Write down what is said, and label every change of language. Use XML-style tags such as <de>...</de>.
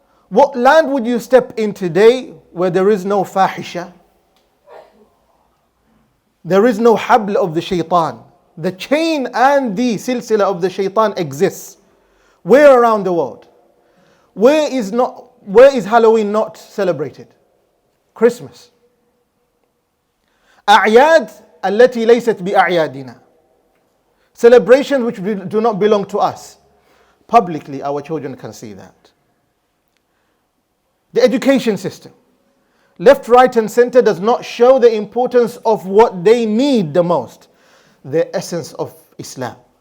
<en>What land would you step in today where there is no fahisha? There is no habl of the shaitan. The chain and the silsila of the shaitan exists. Where around the world? Where is Halloween not celebrated? Christmas.</en> <ar>أعياد التي ليست بأعيادنا.</ar> <en>Celebrations which do not belong to us. Publicly, our children can see that. The education system, left, right, and center, does not show the importance of what they need the most, the essence of Islam.</en>